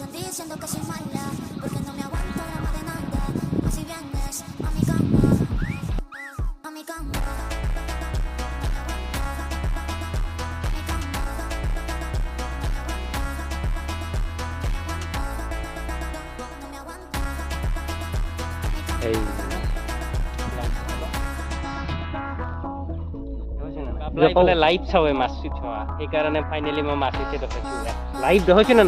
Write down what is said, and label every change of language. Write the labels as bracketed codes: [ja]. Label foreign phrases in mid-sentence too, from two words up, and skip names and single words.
[es] diciendo que soy mala, porque no me aguanto drama de nada. Así vienes a mi cama, a mi cama. [as] এই Apply বোলে লাইভ চাওৱে মাছটো চোৱা সেইকাৰণে ফাইনেলি মই মাছ হৈছে দেখাইছোঁ লাইভ দেখাইছোঁ নে নাই